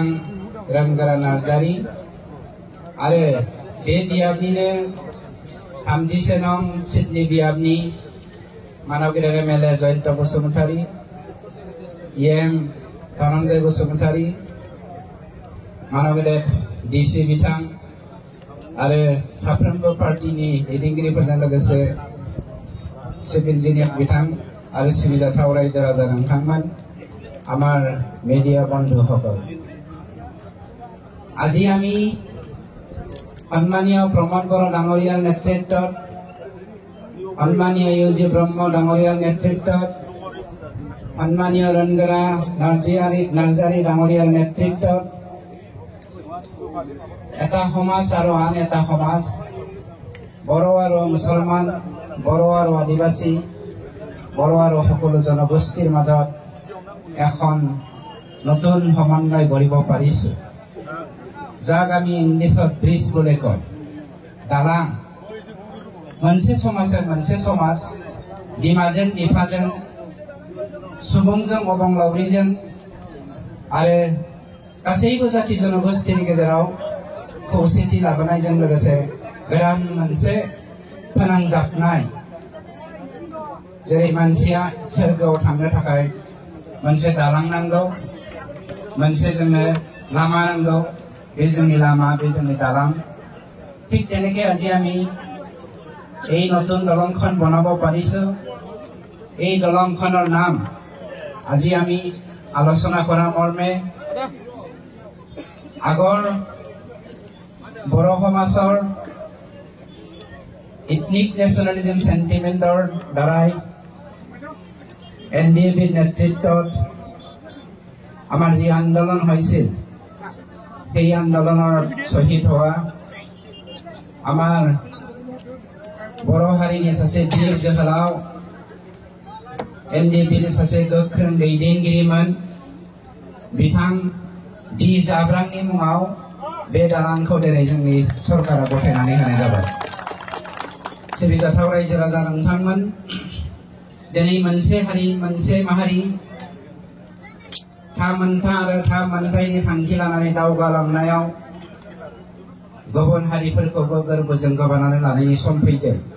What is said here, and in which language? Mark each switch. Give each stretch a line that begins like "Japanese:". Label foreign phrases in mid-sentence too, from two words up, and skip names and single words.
Bodo: रोंगोरा नार्जारी आरो बे बियाबनिनो 30 नं सिडनी बियाबनि मानव गेदेर MLA जयन्त बसुमतारी EM धनन्जय बसुमतारी मानव गेदेर DC बिथां आरो साफ्रोमबो पार्टीनि दैदेनगिरिफोरजों लोगोसे सिभिल इन्जिनियार बिथां आरो सिबिजाथाव रायजो राजा नोंथांमोन
Assamese: আমার মিডিয়া বন্ধুসকল আজি আমি সন্মানীয় প্ৰমদ বড়ো ডাঙৰীয়াৰ নেতৃত্বত সন্মানীয় ইউজি ব্ৰহ্ম ডাঙৰীয়াৰ নেতৃত্বত সন্মানীয় ৰণগৰা নাৰ্জাৰী ডাঙৰীয়াৰ নেতৃত্বত এটা সমাজ আৰু আন এটা সমাজ বড়ো আৰু মুছলমান বড়ো আৰু আদিবাসী বড়ো আৰু সকলো জনগোষ্ঠীৰ মাজত এখন নতুন সমন্বয় গঢ়িব পাৰিছো যাক আমি ইংলিছত ব্ৰিজ বুলি কয় দালাং
Bodo: मोनसे समाज बिमाजों बिफाजों सुबुंजों अबंलावरिजों आरो गासैबो जाति जनगोष्ठीनि गेजेराव खौसेथि लाबोनायजों लोगोसे गोदान मोनसे फोनांजाबनाय जेरै मानसिया सोरगोआव थांनो थाखाय मोनसे दालां नांगौ मोनसे जोंनो लामा नांगौ बे जोंनि लामा बे जोंनि दालां
Assamese: ঠিক তেনেকৈ আজি আমি এই নতুন দলংখন বনাব পাৰিছো এই দলংখনৰ নাম আজি আমি আলোচনা কৰা মৰ্মে আগৰ বড়ো সমাজৰ
English: ethnic nationalism sentiment
Assamese: দ্বাৰাই NDAB নেতৃত্বত আমাৰ যি আন্দোলন হৈছিল সেই আন্দোলনৰ শহীদ হোৱা আমাৰ বড়ো
Bodo: हारिनि सासे बिर जोहोलाव NDABनि सासे गोख्रों दैदेनगिरिमोन बिथां D जाब्रांनि मुङाव बे दालांखौ दिनै जोंनि सरकारा गथायनानै होनाय जाबाय सिबिजाथाव रायजो राजा नोंथांमोन दिनै मोनसे हारि मोनसे माहारि थामोनथा आरो थामोनथायनि थांखि लानानै दावगालांनायाव गुबुन हारिफोरखौबो गोरबोजों गोबानानै लानायनि सम फैदों